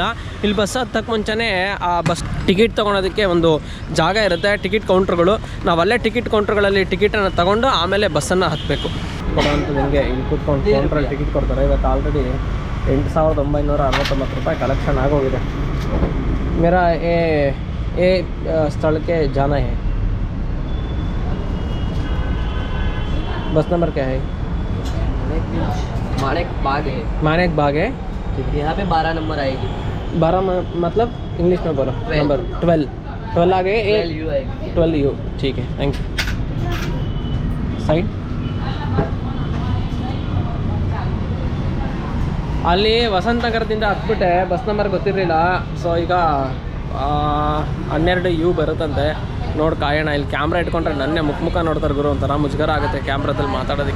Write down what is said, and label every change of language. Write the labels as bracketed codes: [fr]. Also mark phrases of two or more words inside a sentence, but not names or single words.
[kn] ಇಲ್ಲಿ ಬಸ್ ಹತ್ತಕ್ಕೆ ಮುಂಚೆನೇ ಆ ಬಸ್ ಟಿಕೆಟ್ ತೊಗೊಳೋದಕ್ಕೆ ಒಂದು ಜಾಗ ಇರುತ್ತೆ, ಟಿಕೆಟ್ ಕೌಂಟ್ರುಗಳು. ನಾವು ಅಲ್ಲೇ ಟಿಕೆಟ್ ಕೌಂಟ್ರುಗಳಲ್ಲಿ ಟಿಕೆಟನ್ನು ತೊಗೊಂಡು ಆಮೇಲೆ ಬಸ್ಸನ್ನು ಹತ್ತಬೇಕು. ಕೊಡೋಂಥದ್ದು ಹಿಂಗೆ ಇಲ್ಲಿ ಕೂತ್ಕೊಂಡು ಕೌಂಟ್ರಲ್ಲಿ ಟಿಕೆಟ್ ಕೊಡ್ತಾರೆ. ಇವತ್ತು ಆಲ್ರೆಡಿ 8,969 ರೂಪಾಯಿ ಕಲೆಕ್ಷನ್ ಆಗೋಗಿದೆ. [hi] मेरा ये स्थल के जाना है. बस नंबर क्या है? मानेक बाग है. मानेक बाग है. यहाँ पे 12 नंबर आएगी. 12 मतलब इंग्लिश में बोलो. नंबर 12 आ गए. 12 यू. ठीक है, [en] thank you. [hi] साइड [kn] ಅಲ್ಲಿ ವಸಂತ ನಗರದಿಂದ ಹತ್ಬಿಟ್ಟೆ. ಬಸ್ ನಂಬರ್ ಗೊತ್ತಿರಲಿಲ್ಲ. ಸೊ ಈಗ 12 ಯು ಬರುತ್ತಂತೆ. ನೋಡಿ ಕಾಯೋಣ. ಇಲ್ಲಿ ಕ್ಯಾಮ್ರಾ ಇಟ್ಕೊಂಡ್ರೆ ನನ್ನೇ ಮುಖ ನೋಡ್ತಾರೆ ಗುರು, ಒಂಥರ ಮುಜುಗರ ಆಗುತ್ತೆ ಕ್ಯಾಮ್ರಾದಲ್ಲಿ ಮಾತಾಡೋದಕ್ಕೇ.